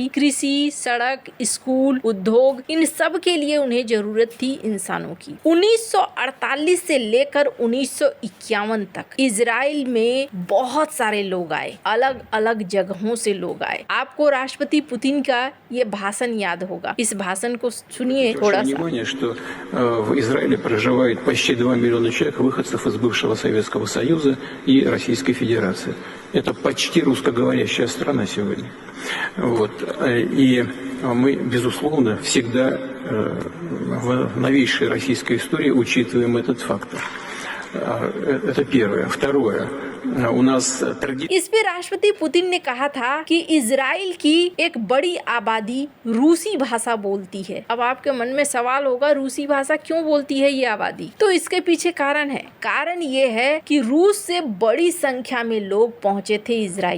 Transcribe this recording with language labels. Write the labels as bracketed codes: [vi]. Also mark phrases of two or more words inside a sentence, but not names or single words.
[hi] कृषि, सड़क, स्कूल, उद्योग, इन सब के लिए उन्हें जरूरत थी इंसानों की। 1948 से लेकर 1951 तक इजराइल में बहुत सारे लोग आए, अलग अलग जगहों से लोग आए। आपको राष्ट्रपति पुतिन का ये भाषण याद होगा, इस भाषण को सुनिए थोड़ा सा। [ru] что в Израиле проживает почти 2 миллиона человек, выходцев из бывшего Советского Союза и Российской Федерации. Это почти русскоговорящая страна сегодня. Вот. И мы, безусловно, всегда в новейшей российской истории учитываем этот фактор. Это первое. Второе. У нас [hi] इस पे राष्ट्रपति पुतिन ने कहा था कि इजराइल की एक बड़ी आबादी रूसी भाषा बोलती है। अब आपके मन में सवाल होगा, रूसी भाषा क्यों बोलती है ये आबादी? तो इसके पीछे कारण है। कारण ये है कि रूस से बड़ी संख्या में लोग पहुंचे थे इजराइल।